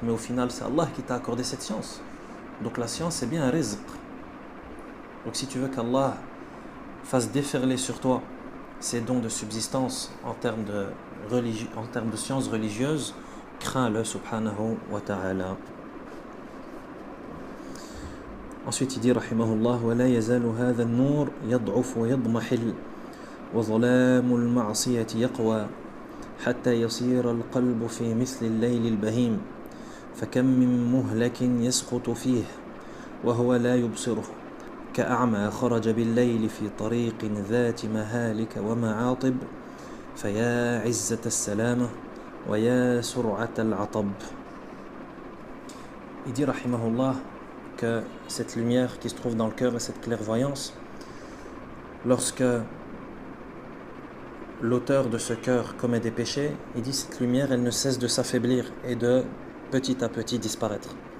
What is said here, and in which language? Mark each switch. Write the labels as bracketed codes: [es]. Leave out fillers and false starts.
[fr] Mais au final, c'est Allah qui t'a accordé cette science. Donc la science, c'est bien un rizq. Donc si tu veux qu'Allah fasse déferler sur toi ces dons de subsistance en termes de sciences religieuses, crains-le subhanahu wa ta'ala. Ensuite il dit rahimahullah [ar] ولا يزال هذا النور يضعف ويضمحل وظلام المعصية يقوى حتى يصير القلب في مثل الليل البهيم فكم من مهلك يسقط فيه وهو لا يبصره كأعمى خرج بالليل في طريق ذات مهالك ومعاطب فيا عزة السلامة ويا سرعة العطب. [fr] Il dit rahimahullah que cette lumière qui se trouve dans le cœur et cette clairvoyance, lorsque l'auteur de ce cœur commet des péchés, il dit cette lumière elle ne cesse de s'affaiblir et de petit à petit disparaître.